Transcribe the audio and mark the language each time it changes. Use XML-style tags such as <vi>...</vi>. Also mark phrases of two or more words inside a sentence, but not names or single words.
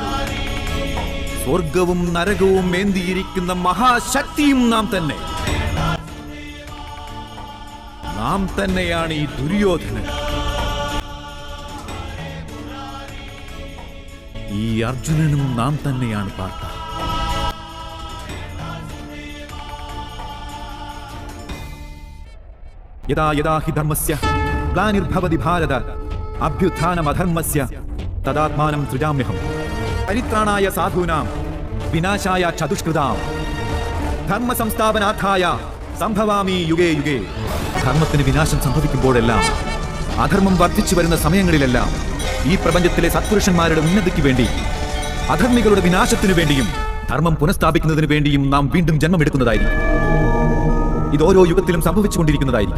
<ml>സ്വർഗവും നരകവും ഏന്തിയിരിക്കുന്ന മഹാശക്തിയും നാം തന്നെ. നാം തന്നെയാണ് ഈ ദുര്യോധനൻ. ഈ അർജുനനും നാം തന്നെയാണ് പാർത്ത.</ml> <sa>യഥാ യഥാ ഹി ധർമ്മസ്യ ഗ്ലാനിർഭവതി ഭാരത അഭ്യുത്ഥാനമധർമ്മസ്യ തദാത്മാനം സൃജാമ്യഹം. പരിത്രാണായ സാധൂനാം വിനാശായ ചതുഷ്കൃതാം ധർമ്മ സംസ്ഥാപനാർത്ഥായ സംഭവാമി യുഗേ യുഗേ.</sa> <ml>ധർമ്മത്തിന് വിനാശം സംഭവിക്കുമ്പോഴെല്ലാം, അധർമ്മം വർദ്ധിച്ചു വരുന്ന സമയങ്ങളിലെല്ലാം ഈ പ്രപഞ്ചത്തിലെ സത്പുരുഷന്മാരുടെ ഉന്നതിക്ക് വേണ്ടി, അധർമ്മികളുടെ വിനാശത്തിനു വേണ്ടിയും ധർമ്മം പുനഃസ്ഥാപിക്കുന്നതിനു വേണ്ടിയും നാം വീണ്ടും ജന്മമെടുക്കുന്നതായിരിക്കും. ഇത് ഓരോ യുഗത്തിലും സംഭവിച്ചുകൊണ്ടിരിക്കുന്നതായിരിക്കും.</ml>